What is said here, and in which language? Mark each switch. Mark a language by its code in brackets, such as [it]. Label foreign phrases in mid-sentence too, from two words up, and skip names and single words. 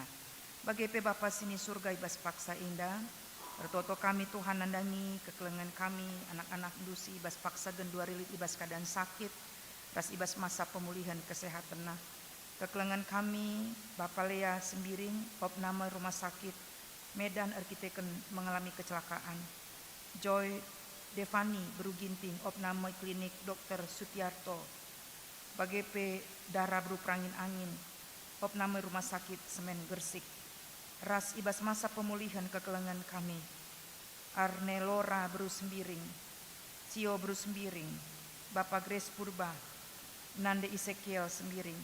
[btx] Bagepe Bapak sini surga ibas paksa indah, bertoto kami Tuhan nandangi kekelengan kami, anak-anak dusi ibas paksa gendua rilit ibas [id] keadaan sakit, [btx] ras ibas [id] masa pemulihan kesehatan [btx] nah. Kekelengan kami [id] Bapak Lea Sembiring, opname rumah sakit Medan Arkiteken mengalami kecelakaan. Joy Devani Beruginting, opname klinik Dr. Sutiarto. Bagepe Dara Bru Prangin Angin, opname rumah sakit Semen Gersik. [btx] Ras ibas [id] masa pemulihan [btx] kekelengan kami. Arnelora Bru Sembiring, Cio Bru Sembiring, Bapak Grace Purba, Nande Ezekiel Sembiring.